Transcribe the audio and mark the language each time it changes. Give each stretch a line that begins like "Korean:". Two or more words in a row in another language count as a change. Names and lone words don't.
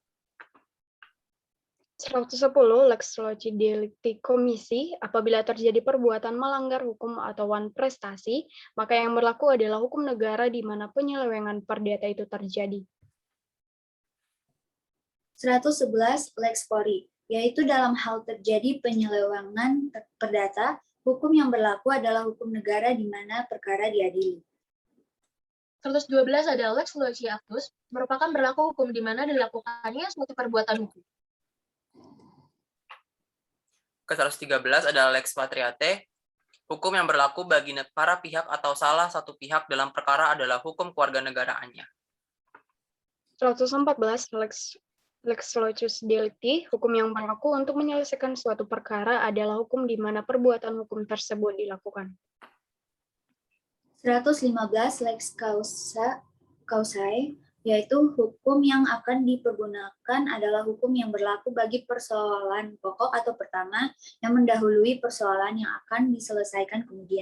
Indonesian: 110
Latin: lex loci delicti komisi,
Indonesian: apabila terjadi perbuatan melanggar hukum atau wan prestasi, maka yang berlaku adalah hukum negara di mana penyelewengan perdata itu terjadi. 111
Latin: lex fori,
Indonesian: yaitu dalam hal terjadi penyelewengan perdata, hukum yang berlaku adalah hukum negara di mana perkara diadili.
Latin: 112 ada lex loci actus,
Indonesian: merupakan berlaku hukum di mana dilakukannya suatu perbuatan hukum. Ke-113 adalah
Latin: lex patriate,
Indonesian: Hukum yang berlaku bagi para pihak atau salah satu pihak dalam perkara adalah hukum kewarganegaraannya.
Latin: 114 Lex locus delicti,
Indonesian: hukum yang berlaku untuk menyelesaikan suatu perkara adalah hukum di mana perbuatan hukum tersebut dilakukan. 115
Latin: Lex causae,
Indonesian: yaitu hukum yang akan dipergunakan adalah hukum yang berlaku bagi persoalan pokok atau pertama yang mendahului persoalan yang akan diselesaikan kemudian.